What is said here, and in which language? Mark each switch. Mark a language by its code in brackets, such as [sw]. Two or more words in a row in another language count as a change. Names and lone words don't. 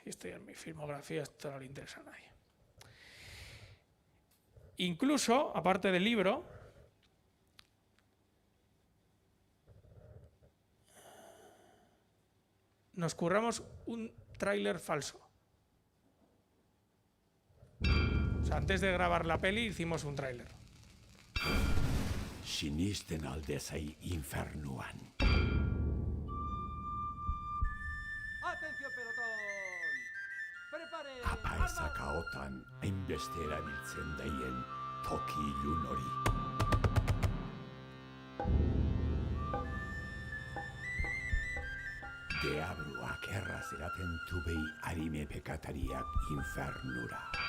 [es] Y esto ya es mi filmografía, esto no le interesa a nadie. Incluso, aparte del libro, nos curramos un tráiler falso. O sea, antes de grabar la peli hicimos un tráiler. [eu] Sinisten aldezai infernuan. [es] Atención, pelotón. Prepare. [eu] Apaezakaotan hainbeste erabiltzen daien toki ilun hori. Deabruak erraz eraten tubei arime pekatariak infernura.